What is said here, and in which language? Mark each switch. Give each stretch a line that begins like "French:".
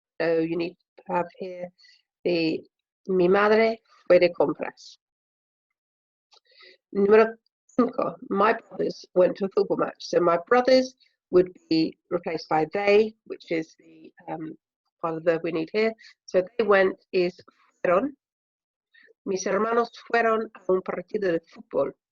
English: So you need to have here the mi madre fue de compras. Número cinco, my brothers went to a football match. So my brothers would be replaced by they, which is the part of the verb we need here. So they went is fueron.
Spanish: Mis hermanos fueron a un partido de fútbol.